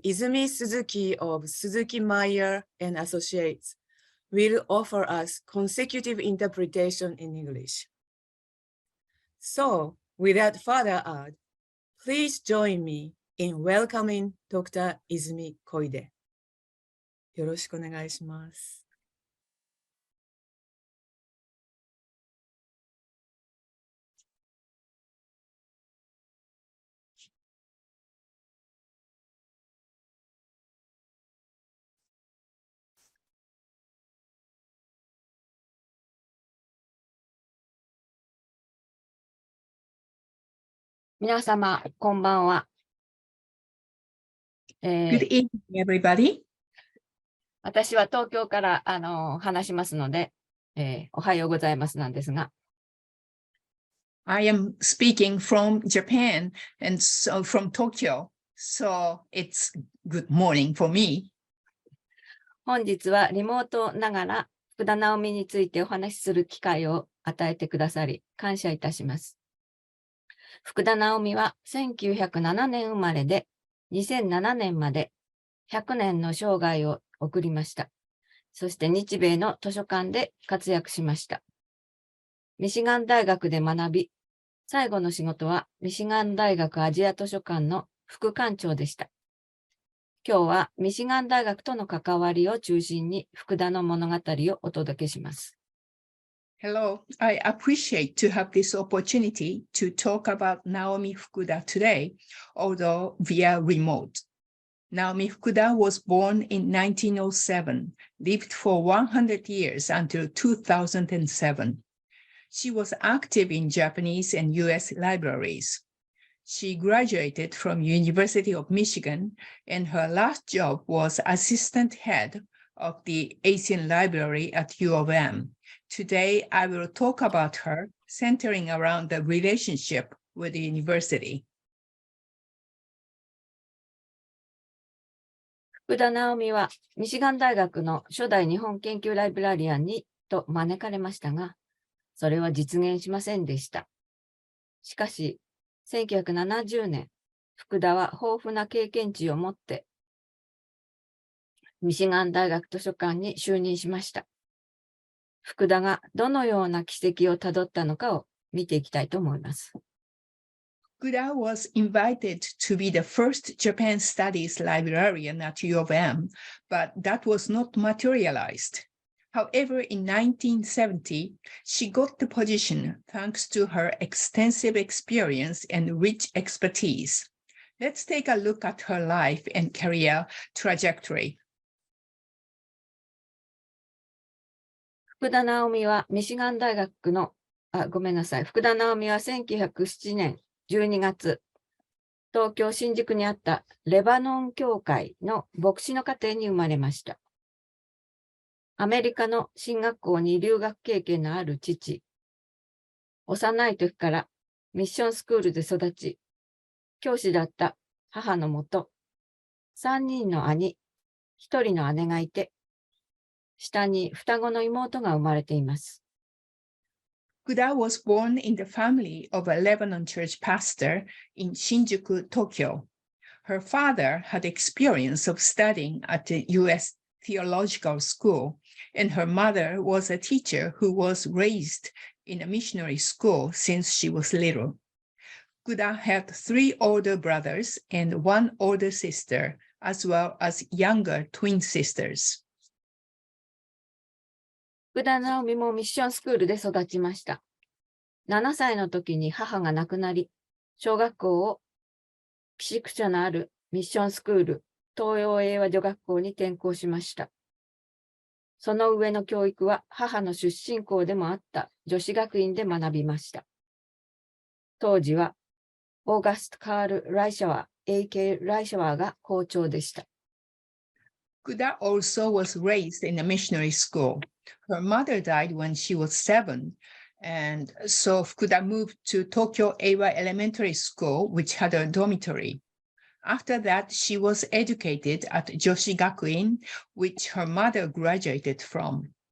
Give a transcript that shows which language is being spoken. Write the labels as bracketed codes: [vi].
[en] Izumi Suzuki of Suzuki Meyer and Associates will offer us consecutive interpretation in English. So, without further ado, please join me in welcoming Dr. Izumi Koide. [ja] よろしくお願いします。皆様、こんばんは。 [en] Good evening, everybody. [ja] 私は東京から話しますので、おはようございますなんですが。 [en] I am speaking from Japan and so from Tokyo, so it's good morning for me. [ja] 本日はリモートながら福田直美についてお話しする機会を与えてくださり、感謝いたします。福田直美は1907年生まれで、2007年まで100年の生涯を送りました。そして日米の図書館で活躍しました。ミシガン大学で学び、最後の仕事はミシガン大学アジア図書館の副館長でした。今日はミシガン大学との関わりを中心に福田の物語をお届けします。 [en] Hello, I appreciate to have this opportunity to talk about Naomi Fukuda today, although via remote. Naomi Fukuda was born in 1907, lived for 100 years until 2007. She was active in Japanese and U.S. libraries. She graduated from University of Michigan, and her last job was assistant head of the Asian Library at U of M. Today, I will talk about her, centering around the relationship with the university. [ja] 福田直美はミシガン大学の初代日本研究ライブラリアンにと招かれましたが、それは実現しませんでした。しかし、1970年、福田は豊富な経験値を持って、ミシガン大学図書館に就任しました。福田がどのような軌跡をたどったのかを見ていきたいと思います。 [en] Fukuda was invited to be the first Japan Studies librarian at U of M, but that was not materialized. However, in 1970, she got the position thanks to her extensive experience and rich expertise. Let's take a look at her life and career trajectory. [ja] 福田直美はミシガン大学の、福田直美は1907年12月、東京新宿にあったレバノン教会の牧師の家庭に生まれました。アメリカの進学校に留学経験のある父、幼い時からミッションスクールで育ち、教師だった母のもと、3人の兄、1人の姉がいて、下に双子の妹が生まれています。 [en] Fukuda was born in the family of a Lebanon church pastor in Shinjuku, Tokyo. Her father had experience of studying at the U.S. theological school, and her mother was a teacher who was raised in a missionary school since she was little. Fukuda had 3 older brothers and 1 older sister, as well as younger twin sisters. [ja] 福田直美もミッションスクールで育ちました。7歳の時に母が亡くなり、小学校を寄宿舎のあるミッションスクール、東洋英和女学校に転校しました。その上の教育は母の出身校でもあった女子学院で学びました。当時はオーガスト・カール・ライシャワー、A.K. ライシャワーが校長でした。 [en] Fukuda also was raised in a missionary school. Her mother died when she was 7, and so Fukuda moved to Tokyo Eiwa Elementary School, which had a dormitory. After that, she was educated at Joshi Gakuin, which her mother graduated from.